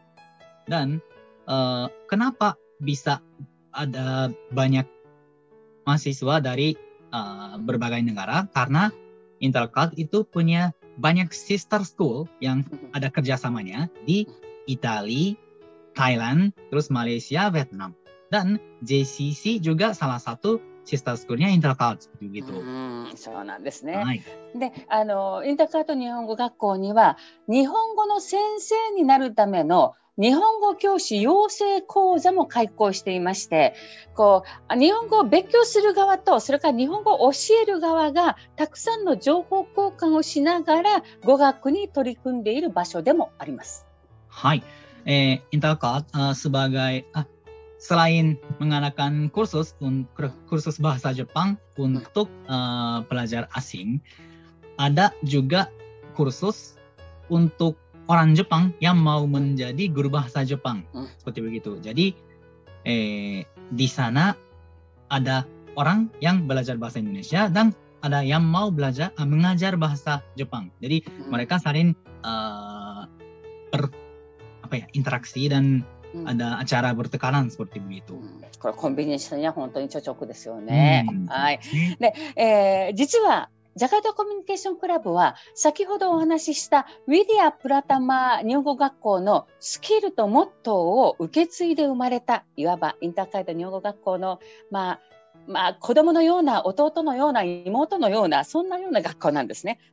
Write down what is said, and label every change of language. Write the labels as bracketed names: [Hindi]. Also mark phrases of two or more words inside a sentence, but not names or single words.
[Indonesian] Dan kenapa bisa ada banyak mahasiswa dari berbagai negara? Karena Intercult itu punya banyak [English] sister school [Indonesian] yang ada kerjasamanya di Italia, Thailand, terus Malaysia, Vietnam. Dan JCC juga salah satu [English] sister school- [Indonesian] nya Intercult seperti itu. [Japanese] そうなんですね。はい、で、インターカルト日本語学校には日本語の先生になるための日本語教師養成講座も開講していまして、日本語を勉強する側と、それから日本語を教える側がたくさんの情報交換をしながら語学に取り組んでいる場所でもあります。 [Indonesian] はい。Intercult sebagai selain mengadakan kursus bahasa Jepang untuk pelajar asing, ada juga kursus untuk orang Jepang yang mau menjadi guru bahasa Jepang. Seperti begitu. Jadi di sana ada orang yang belajar bahasa Indonesia dan ada yang mau mengajar bahasa Jepang. Jadi mereka saling interaksi dan ada acara bertekanan seperti begitu. [Japanese] これコンビニエンスには本当に著直ですよね。はい。で、実はジャカルタコミュニケーションクラブは先ほどお話ししたウィディア・プラタマ日本語学校のスキルとモットーを受け継いで生まれた、いわばインターカルタ日本語学校の子供のような、弟のような、妹のような、そんなような学校なんですね。